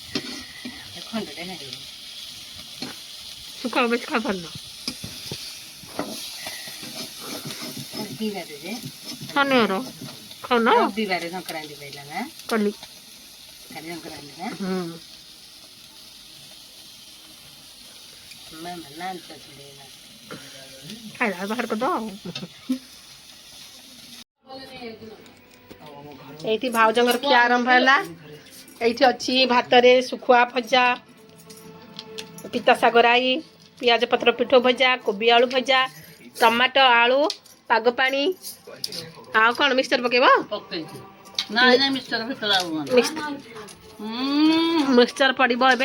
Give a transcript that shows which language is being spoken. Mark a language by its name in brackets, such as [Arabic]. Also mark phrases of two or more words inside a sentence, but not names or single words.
[Odia] ଶୁଖାଅ ବେଶୀ ଖାଇ ପାରୁନ ଶନିବାର ଖାଉନ କଲି ଖାଇଲା ବାହାର କରିଦେବ ଏଇଟି ଭାଉଜଙ୍କର ଖିଆ ଆରମ୍ଭ ହେଲା এইটি ଅଛି ଭାତରେ ଶୁଖୁଆ ଭଜା ପିତା ଶାଗ ରାଇ ପିଆଜ ପତ୍ର ପିଠଉ ଭଜା କୋବି ଆଳୁ ଭଜା ଟମାଟୋ ଆଳୁ ପାଗ ପାଣି ଆଉ କ'ଣ ମିକ୍ସଚର ପକେଇବ ମିକ୍ସଚର ପଡ଼ିବ ଏବେ